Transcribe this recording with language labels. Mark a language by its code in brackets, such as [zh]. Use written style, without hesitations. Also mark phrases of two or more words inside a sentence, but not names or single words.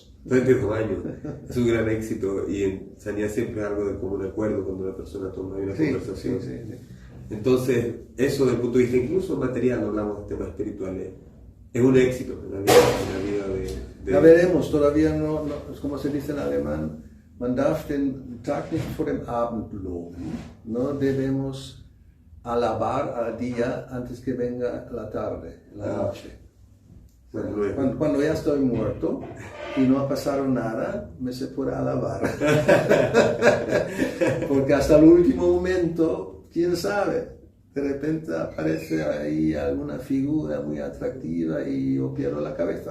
[es] 32 años, es un gran éxito, y en sanidad siempre es algo de común acuerdo cuando una persona toma una conversación. Sí. Entonces, eso desde el punto de vista incluso material, no hablamos de temas espirituales, es un éxito en la vida de... Ya veremos, todavía no, es como se dice en alemán, [de] man darf den Tag nicht vor dem Abend loben. [es] No debemos alabar al día antes que venga la tarde, la noche. Cuando ya estoy muerto y no ha pasado nada, me se puede alabar. Porque hasta el último momento, quién sabe, de repente aparece ahí alguna figura muy atractiva y yo pierdo la cabeza.